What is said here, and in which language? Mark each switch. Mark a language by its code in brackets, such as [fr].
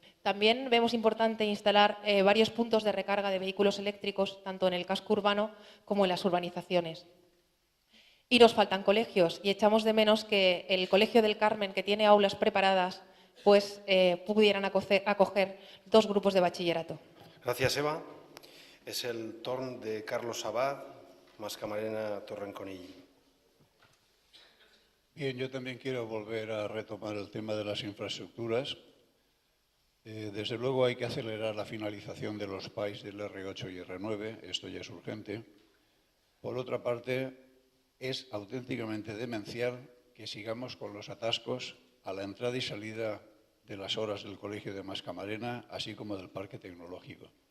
[es] También vemos importante instalar varios puntos de recarga de vehículos eléctricos, tanto en el casco urbano como en las urbanizaciones. Y nos faltan colegios y echamos de menos que el Colegio del Carmen, que tiene aulas preparadas, pues pudieran acoger 2 grupos de bachillerato. [ca] Gràcies, Eva. És el torn de Carlos Abad, Mascamarena, Torrenconill. [es] Bien, yo también quiero volver a retomar el tema de las infraestructuras. Desde luego hay que acelerar la finalización de los PAIs del R8 y R9, esto ya es urgente. Por otra parte, es auténticamente demencial que sigamos con los atascos a la entrada y salida de las horas del Colegio de Mascamarena, así como del Parque Tecnológico.